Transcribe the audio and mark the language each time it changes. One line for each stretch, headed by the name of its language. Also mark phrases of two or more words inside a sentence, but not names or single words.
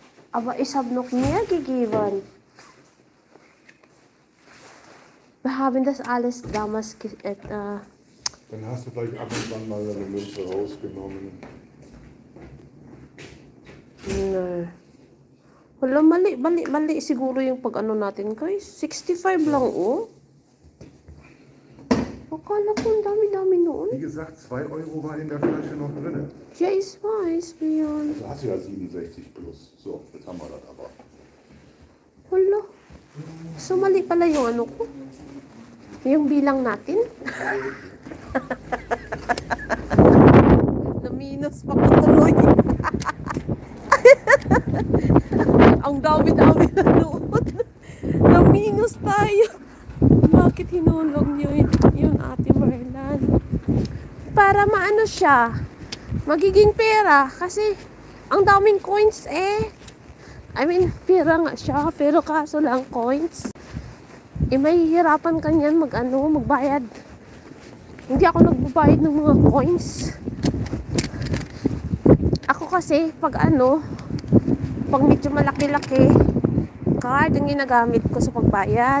German: Aber ich habe noch mehr gegeben. Wir haben das alles damals Dann hast du vielleicht ab und an mal eine Münze rausgenommen. No.
Filipino: Wala, mali siguro yung pag-ano natin, guys. 65 lang, oh. Akala ko ang dami-dami noon.
German: Wie gesagt, 2 Euro war in der Flasche noch drin. Ja, ich weiß, Björn. Du hast ja 67 plus. So, jetzt haben wir das aber.
Filipino: Wala. So, mali pala yung ano ko. Yung bilang natin. Na-minus pa ko tuloy. Ang dami-dami na noon. Na-minus tayo. Bakit hinulog niyo yung Ate Marlan? Para maano siya, magiging pera. Kasi ang daming coins eh.
English: I mean,
Filipino: pera nga siya. Pero kaso lang coins. Eh, mahihirapan ka niyan magbayad. Hindi ako nagbabayad ng mga coins. Ako kasi, pag medyo malaki-laki, card ang ginagamit ko sa pagbayad.